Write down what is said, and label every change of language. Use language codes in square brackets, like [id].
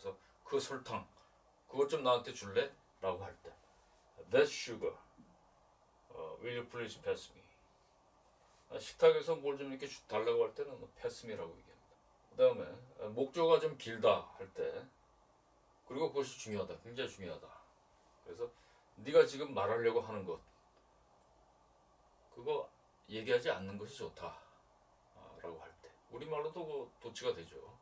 [ko] 그래서 그 설탕 그것 좀 나한테 줄래? 라고 할 때 [en] That sugar, will you please pass me? [ko] 식탁에서 뭘 좀 이렇게 달라고 할 때는 [en] pass me [ko] 라고 얘기합니다. 그 다음에 목적어가 좀 길다 할 때 그리고 그것이 중요하다, 굉장히 중요하다. 그래서 네가 지금 말하려고 하는 것 그거 얘기하지 않는 것이 좋다 라고 할 때 우리말로도 그 도치가 되죠.